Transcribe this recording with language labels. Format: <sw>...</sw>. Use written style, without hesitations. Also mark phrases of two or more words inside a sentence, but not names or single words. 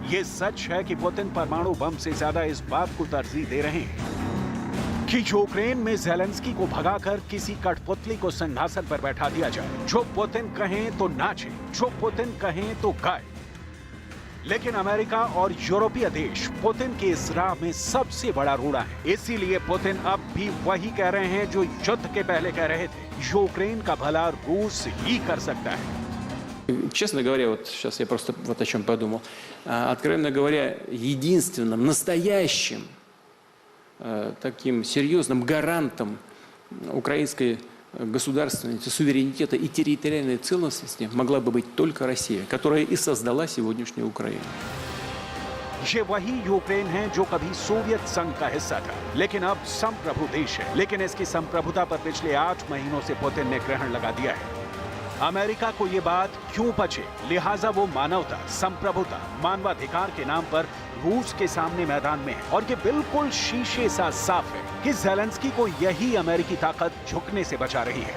<hi>ये सच है कि पुतिन परमाणु बम से ज्यादा इस बात को तरजीह दे रहे हैं कि यूक्रेन में ज़ेलेंस्की को भगाकर किसी कठपुतली को सिंहासन पर बैठा दिया जाए, जो पुतिन कहें तो नाचे, जो पुतिन कहें तो गाए। लेकिन अमेरिका और यूरोपीय देश पुतिन के इस राह में सबसे बड़ा रोड़ा है। इसीलिए पुतिन अब भी वही कह रहे हैं जो युद्ध के पहले कह रहे थे, यूक्रेन का भला रूस ही कर सकता है।</hi> <ru>Честно говоря, вот сейчас я просто вот о чем подумал. Откровенно говоря, единственным настоящим таким серьезным гарантом украинской государственности, суверенитета и территориальной целостности могла бы быть только Россия, которая и создала сегодняшнюю Украину.</ru> <hi>ये वही यूक्रेन है जो कभी सोवियत संघ का हिस्सा था, लेकिन अब संप्रभु देश है। लेकिन इसकी संप्रभुता पर पिछले 8 महीनों से पुतिन ने ग्रहण लगा दिया है। अमेरिका को ये बात क्यों पचे, लिहाजा वो मानवता, संप्रभुता, मानवाधिकार के नाम पर रूस के सामने मैदान में है और ये बिल्कुल शीशे सा साफ है कि ज़ेलेंस्की को यही अमेरिकी ताकत झुकने से बचा रही है।</hi>